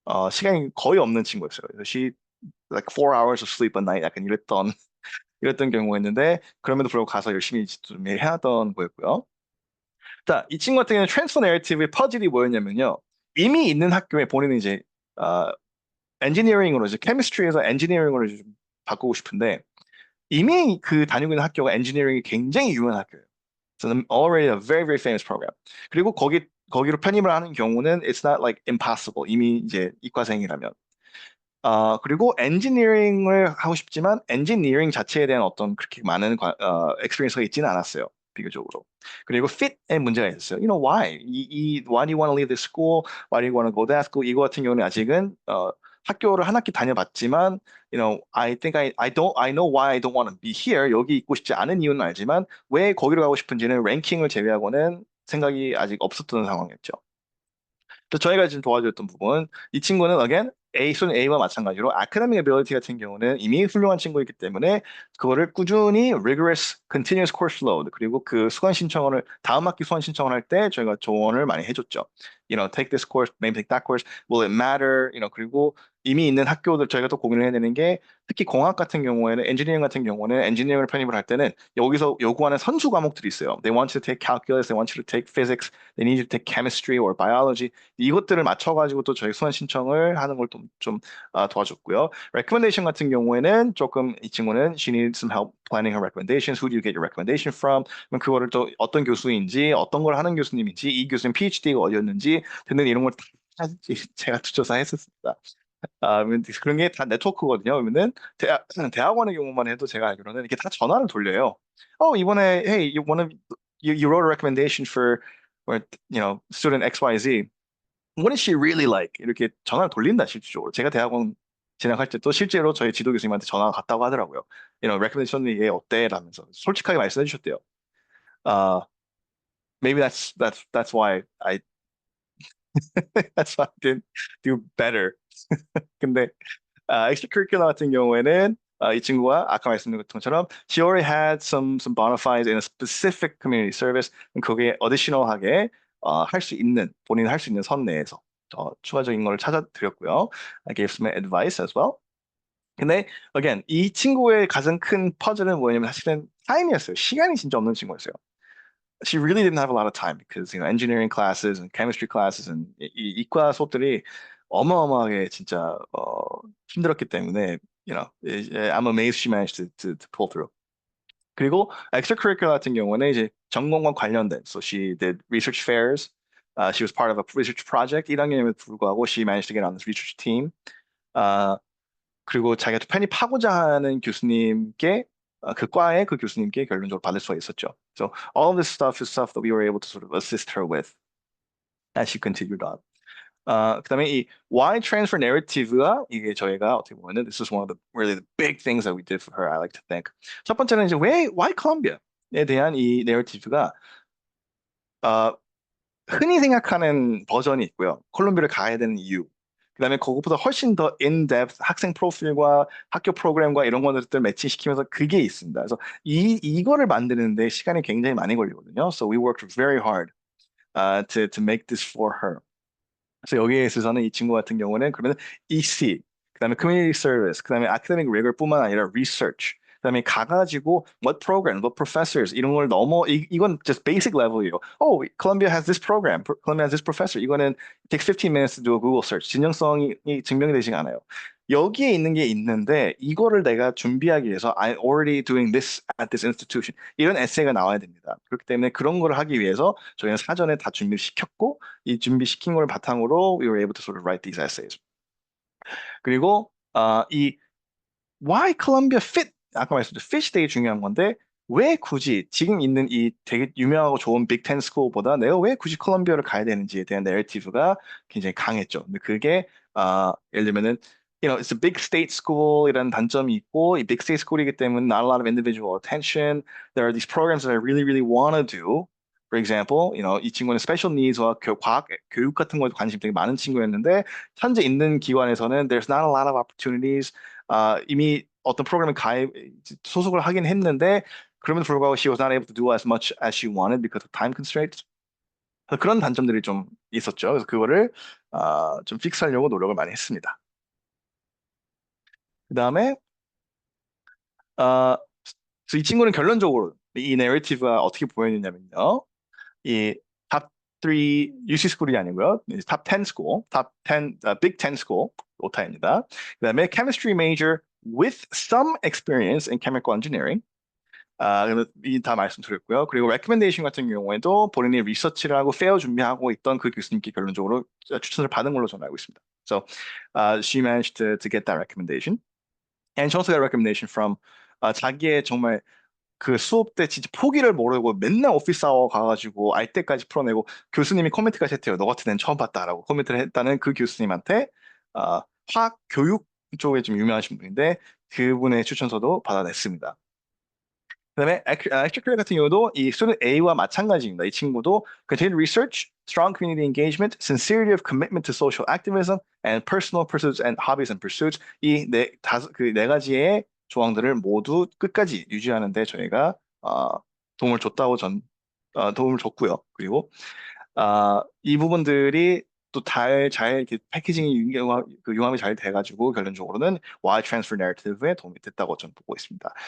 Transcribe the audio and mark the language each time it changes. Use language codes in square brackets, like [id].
[ko] 시간이 거의 없는 친구였어요. 그래서 [en] she like 4 hours of sleep a night [ko] 약간 이랬던 경우였는데 그럼에도 불구하고 가서 열심히 좀 해하던 거였고요. 자, 이 친구 같은 경우는 트랜스퍼 내러티브의 퍼즐이 뭐였냐면요. 이미 있는 학교에 본인은 이제 어, 엔지니어링으로 이제 케미스트리에서 엔지니어링으로 좀 바꾸고 싶은데 이미 그 다니고 있는 학교가 엔지니어링이 굉장히 유명한 학교예요. [en] So already a very very famous program. [ko] 그리고 거기로 편입을 하는 경우는 [en] it's not like impossible. [ko] 이미 이제 이과생이라면. 그리고 엔지니어링을 하고 싶지만 엔지니어링 자체에 대한 어떤 그렇게 많은 experience가 있지는 않았어요. 비교적으로. 그리고 fit의 문제가 있었어요. [en] You know why? Why do you want to leave this school? Why do you want to go to that school? [ko] 이거 같은 경우는 아직은 학교를 한 학기 다녀봤지만, [en] I think I know why I don't want to be here. [ko] 여기 있고 싶지 않은 이유는 알지만 왜 거기로 가고 싶은지는 랭킹을 제외하고는 생각이 아직 없었던 상황이었죠. 또 저희가 지금 도와줬던 부분, 이 친구는 again student A와 마찬가지로 academic ability 같은 경우는 이미 훌륭한 친구이기 때문에 그거를 꾸준히 [en] rigorous continuous course load [ko] 그리고 그 수강 신청을 다음 학기 수강 신청을 할 때 저희가 조언을 많이 해줬죠. [en] Take this course, maybe take that course. Will it matter? [ko] 그리고 이미 있는 학교들 저희가 또 고민을 해야 되는 게 특히 공학 같은 경우에는 엔지니어링 같은 경우는 엔지니어링을 편입을 할 때는 여기서 요구하는 선수 과목들이 있어요. [en] They want you to take calculus, they want you to take physics, they need you to take chemistry or biology. [ko] 이것들을 맞춰가지고 또 저희 수강 신청을 하는 걸 좀 도와줬고요. recommendation 같은 경우에는 조금 이 친구는 [en] she needs some help planning her recommendations. Who do you get your recommendation from? [ko] 그럼 그거를 또 어떤 교수인지, 어떤 걸 하는 교수님인지, 이 교수님 PhD가 어디였는지 등등 이런 걸 다 제가 조사했었습니다. 그런 게 다 네트워크거든요. 그러면은 대학원의 경우만 해도 제가 알기로는 이게 다 전화를 돌려요. 이번에 [en] hey, you wrote a recommendation for student XYZ. What is she really like? [ko] 이렇게 전화를 돌린다 실질적으로. 제가 대학원 진학할 때 또 실제로 저희 지도 교수님한테 전화가 갔다고 하더라고요. recommendation 얘 어때? 라면서 솔직하게 말씀해 주셨대요. [en] Uh, maybe that's why I that's why I didn't do better. [ko] 근데 extracurricular 같은 경우에는 이 친구가 아까 말씀드린 것처럼 [en] she already had some bona fides in a specific community service. [ko] 그게 additional하게 할 수 있는 본인 할 수 있는 선 내에서 더 추가적인 걸 찾아드렸고요. [en] I gave some advice as well. [ko] 근데 again 이 친구의 가장 큰 퍼즐은 뭐냐면 사실은 타임이었어요. 시간이 진짜 없는 친구였어요. [en] She really didn't have a lot of time because engineering classes and chemistry classes and [ko] 이 이과 수업들이 어마어마하게 진짜 힘들었기 때문에 [en] I'm amazed she managed to pull through. [ko] 그리고 extracurricular 같은 경우는 이제 전공과 관련된 [en] so she did research fairs. She was part of a research project [ko] 1학년임에도 불구하고 [en] she managed to get on this research team. [ko] 아, 그리고 자기가 또 편입하고자 하는 교수님께 그 과의 그 교수님께 결론적으로 받을 수가 있었죠. [en] So all of this stuff is stuff that we were able to sort of assist her with as she continued on. [ko] 그다음에 이 Y transfer narrative가 이게 저희가 어떻게 보면은 [en] this is one of the really the big things that we did for her. I like to think. [ko] 첫 번째는 이제 왜 Why Columbia에 대한 이 내러티브가 어, 흔히 생각하는 버전이 있고요. 콜롬비아를 가야 되는 이유. 그다음에 그것보다 훨씬 더 in-depth 학생 프로필과 학교 프로그램과 이런 것들을 매치시키면서 그게 있습니다. 그래서 이거를 만드는데 시간이 굉장히 많이 걸리거든요. [en] So we worked very hard to make this for her. [ko] 그래서 여기에 있어서는 이 친구 같은 경우는 그러면 EC, 그다음에 Community Service, 그다음에 Academic Rigor뿐만 아니라 Research, 그다음에 가가지고 [en] what program, what professors [ko] 이런 걸 이건 [en] just basic level [ko] 이에요. [en] Columbia has this program, Columbia has this professor. [ko] 이거는 [en] it takes 15 minutes to do a Google search. [ko] 진정성이 증명이 되지 않아요. 여기에 있는 게 있는데 이거를 내가 준비하기 위해서 [en] I'm already doing this at this institution. [ko] 이런 에세이가 나와야 됩니다. 그렇기 때문에 그런 걸 하기 위해서 저희는 사전에 다 준비를 시켰고 이 준비시킨 걸 바탕으로 [en] we were able to sort of write these essays. [ko] 그리고 이 Why Columbia Fit? 아까 말씀드린 Fit이 되게 중요한 건데 왜 굳이 지금 있는 이 되게 유명하고 좋은 빅 텐 스쿨보다 내가 왜 굳이 콜롬비아를 가야 되는지에 대한 내러티브가 굉장히 강했죠. 근데 그게 예를 들면은 [en] it's a big state school [ko] 이라는 단점이 있고 이 [en] big state school [ko] 이기 때문에 [en] not a lot of individual attention. There are these programs that I really really want to do. [ko] For example, 이 친구는 special needs와 과학, 교육 같은 거에 관심이 되게 많은 친구였는데 현재 있는 기관에서는 [en] there's not a lot of opportunities. [ko] 이미 어떤 프로그램에 소속을 하긴 했는데 그럼에도 불구하고 [en] she was not able to do as much as she wanted because of time constraints. [ko] 그런 단점들이 좀 있었죠. 그래서 그거를 좀 픽스하려고 노력을 많이 했습니다. 그다음에 그래서 이 친구는 결론적으로 이 내러티브가 어떻게 보였냐면요. UC 스쿨이 아니고요. 탑 10 school, 탑 10, Big 10 school, 오타입니다. [en] 그다음에 chemistry major with some experience in chemical engineering. [ko] 이다 말씀드렸고요. 그리고 recommendation 같은 경우에도 본인이 리서치를 하고 페어 준비하고 있던 그 교수님께 결론적으로 추천을 받은 걸로 저는 알고 있습니다. [en] So she managed to get that recommendation. And she also got a recommendation from [ko] 자기의 정말 그 수업 때 진짜 포기를 모르고 맨날 오피스 아워 가가지고 알 때까지 풀어내고 교수님이 코멘트까지 했대요. 너 같은 애는 처음 봤다라고 코멘트를 했다는 그 교수님한테 화학 교육 쪽에 좀 유명하신 분인데 그분의 추천서도 받아냈습니다. 그다음에 extracurricular 같은 경우도 이 student A와 마찬가지입니다. 이 친구도 [en] continued research, strong community engagement, sincerity of commitment to social activism, and personal pursuits and hobbies and pursuits [ko] 그 네 가지의 조항들을 모두 끝까지 유지하는데 저희가 도움을 줬다고 도움을 줬고요. 그리고 이 부분들이 또 잘 이렇게 패키징이 융합이 잘 돼가지고 결론적으로는 Y transfer narrative에 도움이 됐다고 저는 보고 있습니다.